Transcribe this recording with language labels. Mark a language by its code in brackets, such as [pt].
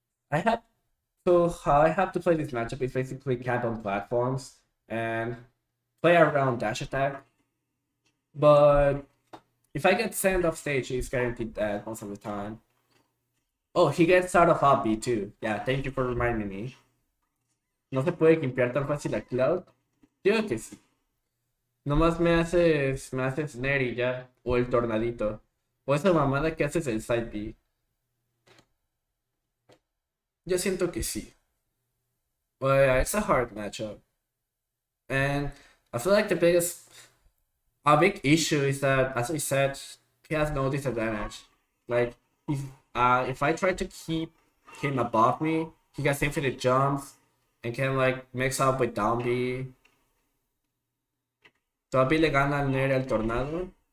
[en] I have how I have to play this matchup is basically camp on platforms and play around dash attack. But if I get sent off stage, he's guaranteed dead most of the time. Oh, he gets out of up B too. Yeah, thank you for reminding me. [es] No se puede limpiar tan fácil a Cloud. Yo que sí. Nomás me haces Neri ya. O el tornadito. O esa mamada que haces el side B. Yo siento que sí. [en] But yeah, it's a hard matchup. And I feel like a big issue is that, as I said, he has no disadvantage. Like, if I try to keep him above me, he gets infinite jumps and can like mix up with down B. [es] Todavía le gana al Neri al tornado.